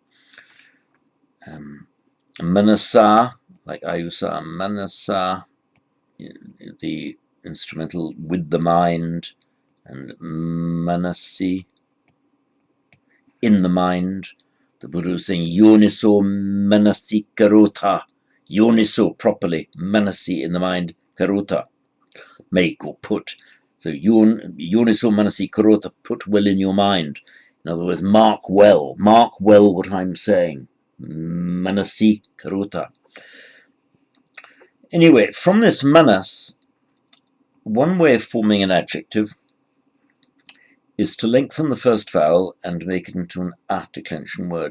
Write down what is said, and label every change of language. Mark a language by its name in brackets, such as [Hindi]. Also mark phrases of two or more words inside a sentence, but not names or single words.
[English] Manasa, like ayusa, manasa, the instrumental with the mind, and manasi, in the mind. The Buddha is saying [Pali] yoniso manasi karota, [English] yoniso properly, manasi in the mind, karota, make or put. [Pali] So yoniso manasi karota, [English] put well in your mind. In other words, mark well what I'm saying. [Pali] Manasi karota. [English] Anyway, from this manas, one way of forming an adjective is to lengthen the first vowel and make it into an a declension word.